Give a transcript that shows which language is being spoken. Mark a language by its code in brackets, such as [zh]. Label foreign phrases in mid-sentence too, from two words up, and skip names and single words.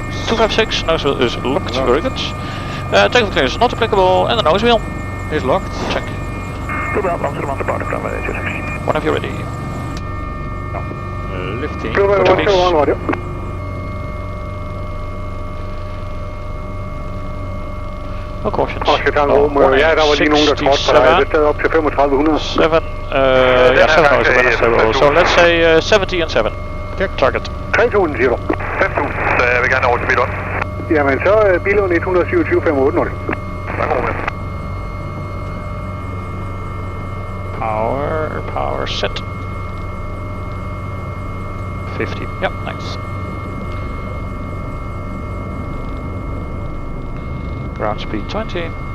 [en] 256, nose wheel is locked, very good. Takeoff clearance is not applicable, and the nose wheel Is locked. check. Whenever you're ready. Lifting. No cautions. [da] Ja, der var lige nogen, der trådte på dig. Det er op til 3500. [en] 7, yeah, 7 hours of stable. So let's say 70 and 7. Target. [da] 3000 siger du. 5000, jeg vil gerne over til Billund. Jamen så er Billund 127,580. [en] Power set. 50. Yep, nice. Ground speed 20.